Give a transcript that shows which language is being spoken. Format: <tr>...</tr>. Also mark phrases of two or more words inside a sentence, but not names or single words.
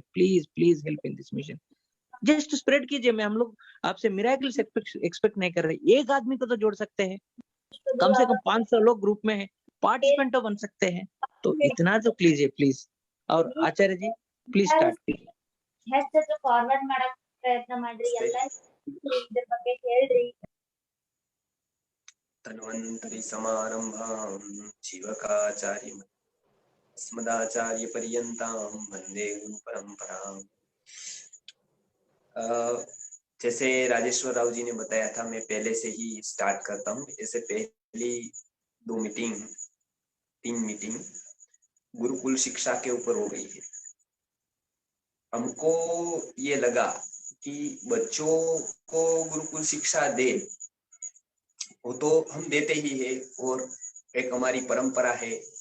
<en>please please help in this mission. just spread</en> <hi>कीजिए। मैं हम लोग आपसे</hi> <en>miracles expect</en> <hi>नहीं कर रहे। एक आदमी को तो जोड़ सकते हैं, कम से कम 500 लोग ग्रुप में है, पार्टिसिपेंट तो बन सकते हैं। तो इतना तो कीजिए प्लीज। और आचार्य जी प्लीज स्टार्ट कीजिए।</hi> <kn>ಹೆಚ್ಚು ಫಾರ್ವರ್ಡ್ ಮಾಡಕ್ ಪ್ರಯತ್ನ ಮಾಡ್ರಿ ಎಲ್ಲ ಇದ್ರ ಬಗ್ಗೆ ಹೇಳ್ರಿ.</kn> <sa>तन्वन्तरि समारंभां जीवकाचार्य अस्मदाचार्य पर्यन्तां वंदे गुरु परंपराम्।</sa> <hi>जैसे राजेश्वर राव जी ने बताया था, मैं पहले से ही स्टार्ट करता हूँ। जैसे पहली 3 मीटिंग गुरुकुल शिक्षा के ऊपर हो गई है। हमको ये लगा कि बच्चों को गुरुकुल शिक्षा दे, वो तो हम देते ही है और एक हमारी परंपरा है।</hi>